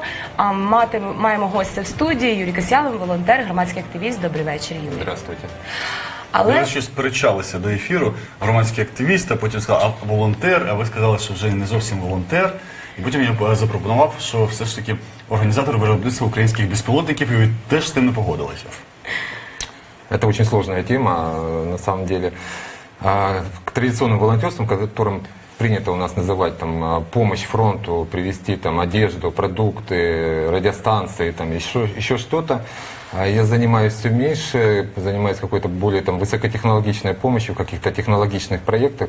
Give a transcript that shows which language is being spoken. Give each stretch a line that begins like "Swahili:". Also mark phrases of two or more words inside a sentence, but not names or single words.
Ukrainian: Маємо гостя в студії, Юрій Касьялин, волонтер, громадський активіст. Добрий вечір, Юрій.
Russian: Здравствуйте.
Ukrainian: Ви ще сперечалися до ефіру, громадський активіст, а потім сказав, а волонтер, а ви сказали, що вже не зовсім волонтер. І потім я запропонував, що все ж таки організатор виробництва українських безпілотників, і ви теж з тим не погодилися.
Russian: Это очень сложная тема, на самом деле. К традиционным волонтерствам, которым принято у нас называть там, помощь фронту, привезти там, одежду, продукты, радиостанции, там, еще что-то, я занимаюсь все меньше, занимаюсь какой-то более там, высокотехнологичной помощью, в каких-то технологичных проектах.